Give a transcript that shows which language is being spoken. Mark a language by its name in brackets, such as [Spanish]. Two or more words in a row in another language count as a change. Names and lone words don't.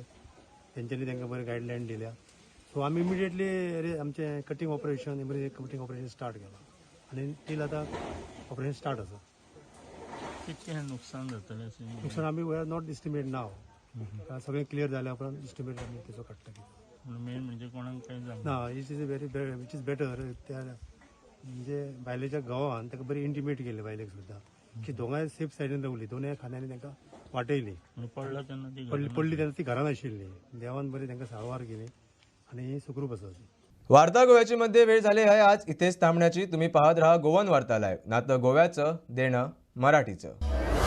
[Konkani] तेंच्यांनी तांकां बरें गायडलायन दिल्या. सो आमी इमिडिएटली आमचें [English] cutting operation emergency cutting operation start [Konkani] केलां आनी टील आतां [English] operation start [Konkani] आसा. कितकें नुकसान जातलें अशें? नुकसान आमी [English] we are not estimate now. [Konkani] सगळें क्लियर जाल्या उपरांत एस्टिमेट आमी तेचो काडटा. मेन म्हणजे कोणाक कांय जालें [English] ना it is very which is better. [Konkani] त्या म्हणजे बायलेच्या गांवान ताका बरी इंटिमेट केली बायलेक सुद्दां की दोगांय सेफ सायडीन रावली. दोनूय खांद्यांनी तांकां वाटयली. पडला तेन्ना ती पडली तेन्ना ती घरान आशिल्ली. देवान बरी तांकां सारवार केली आनी सुखरूप आसा. [Marathi] वार्ता गोव्याची मध्ये वेळ झाली आहे आज इथेच थांबण्याची. तुम्ही पाहत राहा गोवन वार्ता लाईव्ह. नातं गोव्याचं देणं मराठीचं.